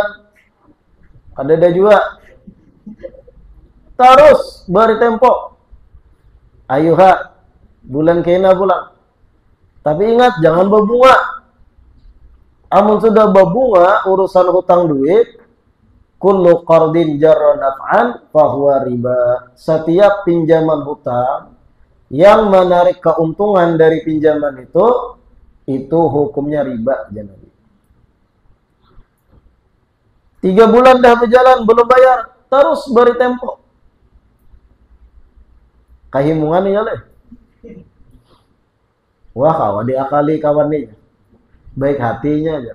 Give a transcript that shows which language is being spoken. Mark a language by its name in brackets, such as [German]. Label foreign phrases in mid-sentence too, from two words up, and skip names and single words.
[Banjar] Ada juga. Terus beri tempo. Ayo ha, bulan kena pulang. Tapi ingat jangan berbunga. Amun sudah berbunga urusan hutang duit, [Arabic] kullu qardin jarra naf'an fahuwa riba. [Indonesian] Setiap pinjaman hutang yang menarik keuntungan dari pinjaman itu hukumnya riba. Jangan. [Banjar] 3 bulan dah berjalan belum bayar, terus beri tempo. Kahimungan ya leh. Wah kawan diakali kawan nih. baik hatinya aja.